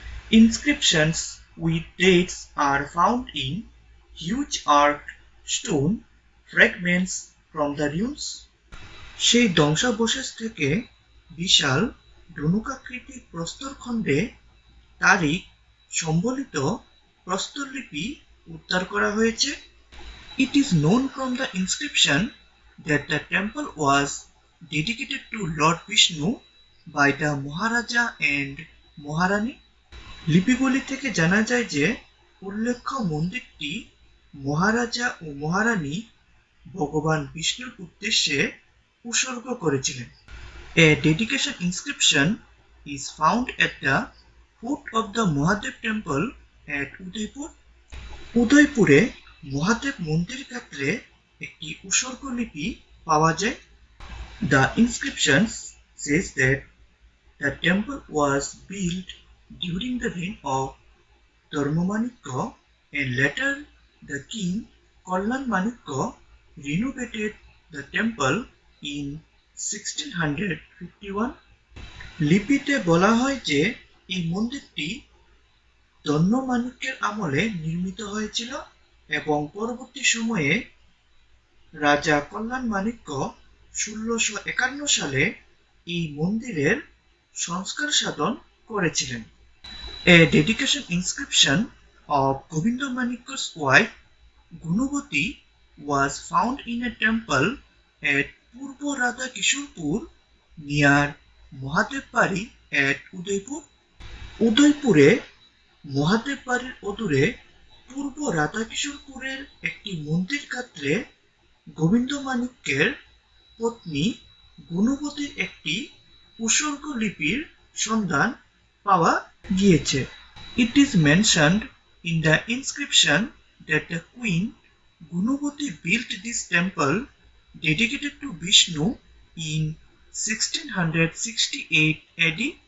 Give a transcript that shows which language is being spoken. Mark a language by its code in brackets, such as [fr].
[en] Inscriptions with dates are found in huge arched stone fragments from the ruins। [bn] সেই ধ্বংসাবশেষ থেকে বিশাল ধনুকাকৃতির প্রস্তরখণ্ডে তারিখ সম্বলিত প্রস্তরলিপি উদ্ধার করা হয়েছে। [en] It is known from the inscription that the temple was dedicated to Lord Vishnu by the Maharaja and Maharani। [bn] লিপিগুলি থেকে জানা যায় যে উল্লেখ্য মন্দিরটি মহারাজা ও মহারানী ভগবান বিষ্ণুর উদ্দেশ্যে উৎসর্গ করেছিলেন। [en] A dedication inscription is found at the foot of the Mahadev temple at Udaipur। [bn] উদয়পুরে মহাদেব মন্দির ক্ষেত্রে একটি উৎসর্গ লিপি পাওয়া যায়। [en] The inscription says that the temple was built during the reign of Dharmamanikya and later the king Kallan Manikya renovated the temple in 1651। [bn] লিপিতে বলা হয় যে এই মন্দিরটি ধর্মমাণিক্যের আমলে নির্মিত হয়েছিল এবং পরবর্তী সময়ে রাজা কল্যাণ মাণিক্য 1651 সালে এই মন্দিরের সংস্কার সাধন করেছিলেন। [en] A dedication inscription of Govinda Manikya's wife Gunavati was found in a temple at Purbo Radha Kishorpur near Mahadev Pari at Udaipur। [bn] উদয়পুরে মহাদেব বাড়ির অদূরে পূর্ব রাধাকিশোরপুরের একটি মন্দির ক্ষেত্রে গোবিন্দ মাণিক্যের পত্নী গুণবতীর একটি উৎসর্গ লিপির সন্ধান পাওয়া গিয়েছে। [en] It is mentioned in the inscription that the queen Gunavati built this temple dedicated to Vishnu in 1668 AD।